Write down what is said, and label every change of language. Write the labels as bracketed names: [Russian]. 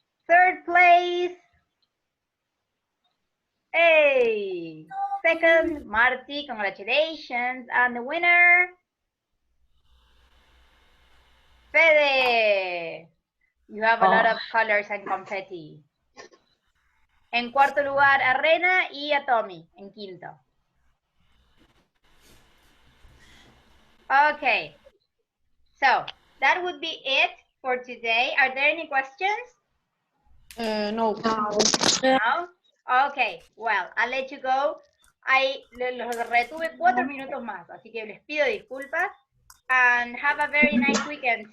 [English] 3rd place. Hey. 2nd, Marty, congratulations. And the winner, Fede. You have a lot of colors and confetti. [Spanish] En 4º lugar, a Rena y a Tommy, en 5º. [English] Okay. So, that would be it for today. Are there any questions? No. No? Okay, well, I'll let you go. [Spanish] Los retuve 4 minutos más, así que les pido disculpas. [English] And have a very nice weekend.